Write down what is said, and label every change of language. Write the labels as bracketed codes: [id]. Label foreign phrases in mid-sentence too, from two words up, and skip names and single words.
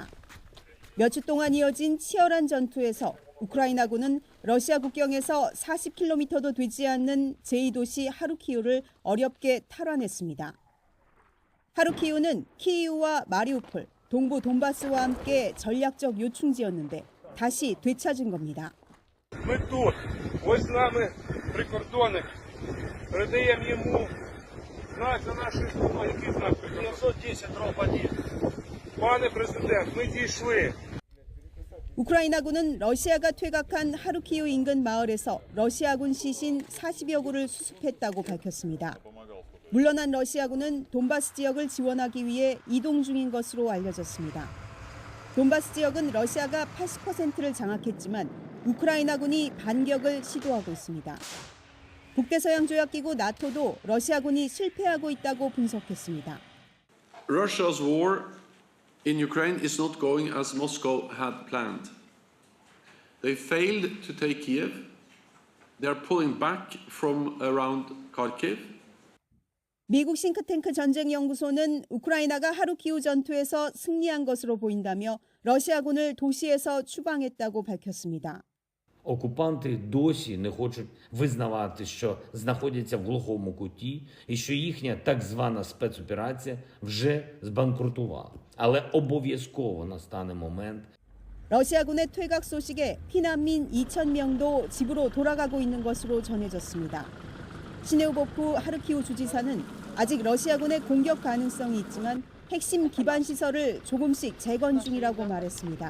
[ko] 몇 주 동안 이어진 치열한 전투에서 우크라이나군은 러시아 국경에서 40km도 되지 않는 제2도시 하루키우를 어렵게 탈환했습니다. 하루키우는 키이우와 마리우폴, 동부 돈바스와 함께 전략적 요충지였는데 다시 되찾은 겁니다. [uk] Ми тут. Ось з нами прикордонник. Передаємо йому знак за нашою спиною, який знак? 910 дроб 1. Пане президент, ми дійшли. [ko] 우크라이나군은 러시아가 퇴각한 하루키우 인근 마을에서 러시아군 시신 40여 구를 수습했다고 밝혔습니다. 물러난 러시아군은 돈바스 지역을 지원하기 위해 이동 중인 것으로 알려졌습니다. 돈바스 지역은 러시아가 80%를 장악했지만 우크라이나군이 반격을 시도하고 있습니다. 북대서양 조약기구 나토도 러시아군이 실패하고 있다고 분석했습니다. [en] Russia's war in Ukraine is not going as Moscow had planned. They failed to take Kiev. They are pulling back from around Kharkiv. [ko] 미국 싱크탱크 전쟁연구소는 우크라이나가 하루키우 전투에서 승리한 것으로 보인다며 러시아군을 도시에서 추방했다고 밝혔습니다. [uk] Окупанти досі не хочуть визнавати, що знаходяться в глухому куті і що їхня так звана спецоперація вже збанкрутувала. Але обов'язково настане момент. [ko] 러시아군의 퇴각 소식에 피난민 2,000명도 집으로 돌아가고 있는 것으로 전해졌습니다. 시네우보프 하르키우 주지사는 아직 러시아군의 공격 가능성이 있지만 핵심 기반 시설을 조금씩 재건 중이라고 말했습니다.